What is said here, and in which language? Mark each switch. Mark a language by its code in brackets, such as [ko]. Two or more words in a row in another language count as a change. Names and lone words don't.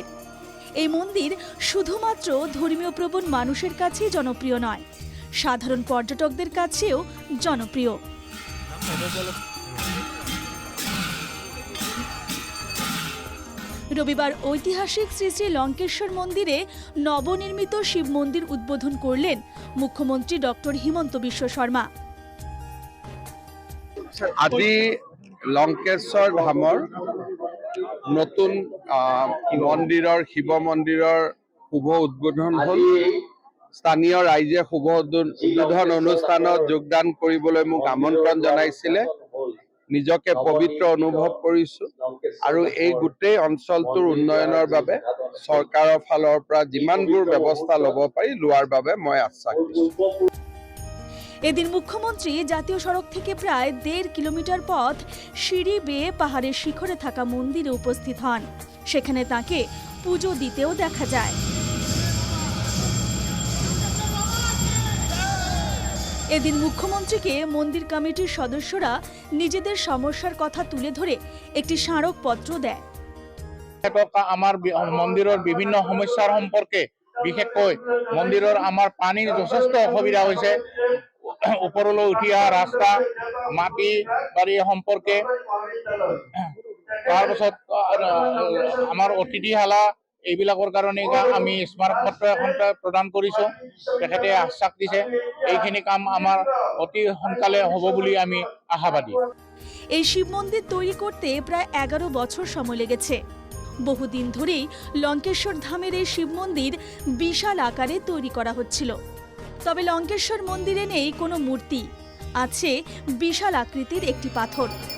[bn] এই মন্দির শুধুমাত্র ধর্মীয় প্রবণ মানুষের কাছেই জনপ্রিয় নয়, সাধারণ পর্যটকদের কাছেও জনপ্রিয়। রবিবার ঐতিহাসিক শ্রী শ্রী লঙ্কেশ্বর মন্দিরে নবনির্মিত শিব মন্দির উদ্বোধন করলেন মুখ্যমন্ত্রী ডক্টর হিমন্ত বিশ্ব শর্মা। [as] আজি লঙ্কেশ্বৰ ধামৰ নতুন মন্দিৰৰ শিৱ মন্দিৰৰ শুভ উদ্বোধন হ'ল। স্থানীয় ৰাইজে শুভ উদ্বোধন অনুষ্ঠানত যোগদান কৰিবলৈ মোক আমন্ত্ৰণ জনাইছিলে। নিজকে পবিত্ৰ অনুভৱ কৰিছো আৰু এই গোটেই অঞ্চলটোৰ উন্নয়নৰ বাবে চৰকাৰৰ ফালৰ পৰা যিমানবোৰ ব্যৱস্থা ল'ব পাৰি লোৱাৰ বাবে মই আশ্বাস দিছোঁ। [bn] এদিন মুখ্যমন্ত্রী জাতীয় সড়ক থেকে প্রায় 1.5 কিলোমিটার পথ সিঁড়ি বেয়ে পাহাড়ের শিখরে থাকা মন্দিরে উপস্থিত হন। সেখানে তাকে পুজো দিতেও দেখা যায়। এদিন মুখ্যমন্ত্রীকে মন্দির কমিটির সদস্যরা নিজেদের সমস্যার কথা তুলে ধরে একটি স্মারকপত্র দেয়। আমার মন্দিরের বিভিন্ন সমস্যার সম্পর্কে, বিশেষকৈ মন্দিরের আমার পানির যথেষ্ট অসুবিধা হয়েছে। [as] ওপৰলৈ উঠি অহা ৰাস্তা, মাটি বাৰী সম্পৰ্কে, তাৰপিছত আমাৰ অতিথিশালা এইবিলাকৰ কাৰণে আমি স্মাৰকপত্ৰ এখন প্ৰদান কৰিছোঁ। তেখেতে আশ্বাস দিছে এইখিনি কাম আমাৰ অতি সোনকালে হ'ব বুলি আমি আশাবাদী। [bn] এই শিব মন্দির তৈরি করতে প্রায় 11 বছর সময় লেগেছে। বহুদিন ধরেই লঙ্কেশ্বর ধামের এই শিব মন্দির বিশাল আকারে তৈরি করা হচ্ছিল। তবে লঙ্কেশ্বর মন্দিরে নেই কোনো মূর্তি, আছে বিশাল আকৃতির একটি পাথর।